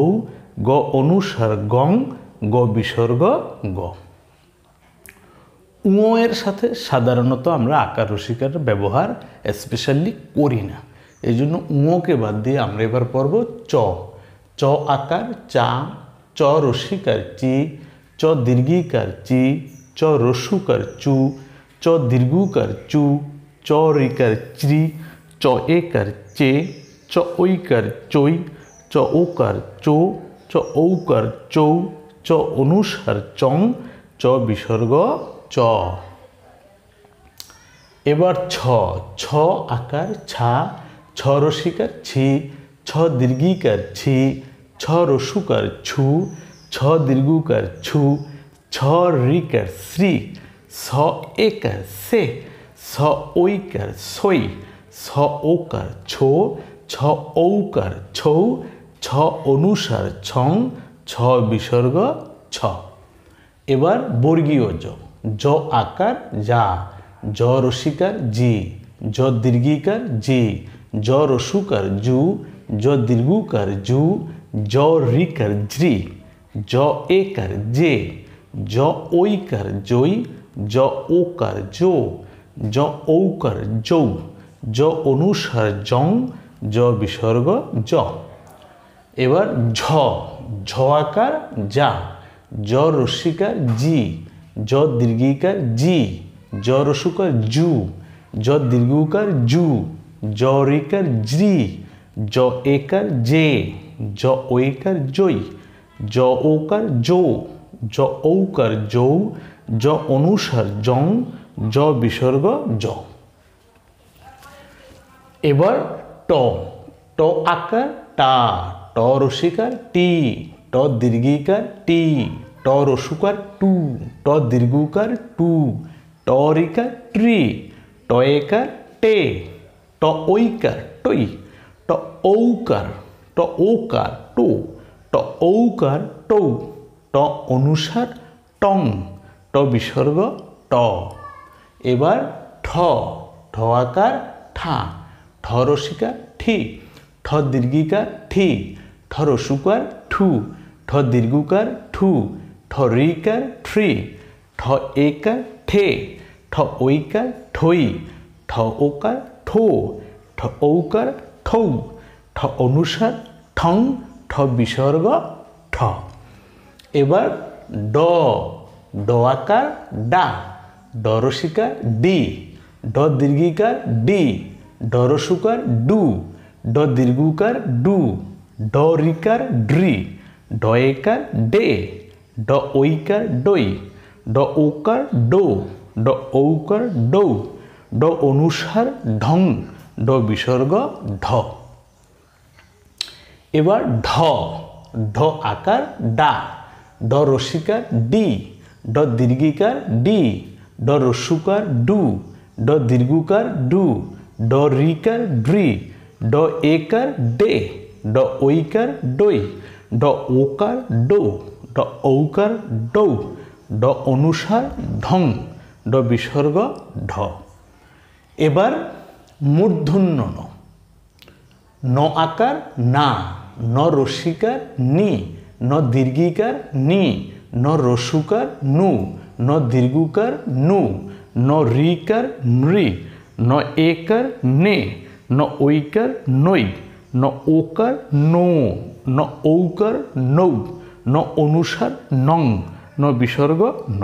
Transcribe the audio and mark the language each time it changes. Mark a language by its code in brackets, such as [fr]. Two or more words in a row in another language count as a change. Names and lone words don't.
[bn] গ অনুসার গং। গ বিসর্গ গ। উ এর সাথে সাধারণত আমরা আকার রসিকার ব্যবহার স্পেশালি করি না, এই জন্য উকে বাদ দিয়ে আমরা এবার পড়ব চ। চ আকার চা। চ রসিকার চি। চ দীর্ঘিকার চি। চ রস্যুকার চু। চ দীর্ঘুকার চু। চ রিকার চ্রি। চ একার চে। চ ঐকার চই। চ ওকার চো। চ ঔকার চৌ। চ অনুসার চং। চ বিসর্গ চ। এবার ছ। ছ আকার ছা। ছ রসিকার ছি। ছ দীর্ঘিকার ছি। ছ রস্যুকার ছু। ছ দীর্ঘুকার ছু। ছ রিকার শ্রী। ছ একার সে। ছ ঐকার সই। ছ ওকার ছো। ছ ঔকার ছৌ। ছ অনুসার ছং। ছ বিসর্গ ছ। এবার বর্গীয় জ। জ আকার যা। জ রসিকার জি। জ দীর্ঘিকার জি। জ রস্যুকার জু। জ দীর্ঘুকার জু। জ রিকার জ্রি। জ একার জে। জ ঐকার জই। জ ওকার জো। জ ঔকার যৌ। জ অনুসার জং। জ বিসর্গ জ। এবার ঝ। ঝ আকার যা। জ রস্যিকার জি। জ দীর্ঘিকার জি। জ রস্যুকার জু। জ দীর্ঘুকার জু। জ রিকার জ্রি। জ একার জে। জ ঐকার জই। জ ওকার জো। জ ঔকার যৌ। জ অনুসার জং। জ বিসর্গ জ। এবার ট। ট আকার টা। ট রসিকার টি। ট দীর্ঘিকার টি। ট রস্যুকার টু। ট দীর্ঘুকার টু। ট রিকার ট্রি। ট একার টে। ট ঐকার টই। ট ঔকার টো। ট ঔকার টৌ। ট অনুসার টং। ট বিসর্গ ট। এবার ঠ। ঠ আকার ঠা। ঠ রসিকার ঠি। ঠ দীর্ঘিকার ঠি। ঠ রস্যুকার ঠু। ঠ দীর্ঘুকার ঠু। ঠ রিকার থ্রি। ঠ একার ঠে। ঠ ঐকার ঠই। ঠ ওকার ঠো। ঠ ঔকার ঠৌ। ঠ অনুসার ঠং। ঠ বিসর্গ ঠ। এবার ড। ড আকার ডা। ড রসিকার ডি। ড দীর্ঘিকার ডি। ড রস্যুকার ডু। ড দীর্ঘুকার ডু। ড রিকার ড্রি। ড একার ডে। ড ঐকার ডই। ড ওকার ডো। ড ঔকার ডৌ। ড অনুসার ঢং। ড বিসর্গ ঢ। এবার ঢ। ঢ আকার ডা। ড রসিকার ডি। ড দীর্ঘিকার ডি। ড রস্যুকার ডু। ড দীর্ঘুকার ডু। ড রিকার ড্রি। ড একার ডে। ড ঐকার ডই। ড ওকার ডো। ড ঔকার ডৌ। ড অনুসার ঢং। ড ড বিসর্গ ঢ। এবার মূর্ধন্য ন, ন আকার না, ন রস্যিকার নি, ন দীর্ঘিকার নি, ন রস্যুকার নু, ন দীর্ঘকার নু, ন রিকার নৃ, ন একার নে, ন ঐকার নৈ, ন ওকার নো, ন ঔকার নৌ, ন অনুসার নং, ন বিসর্গ ন।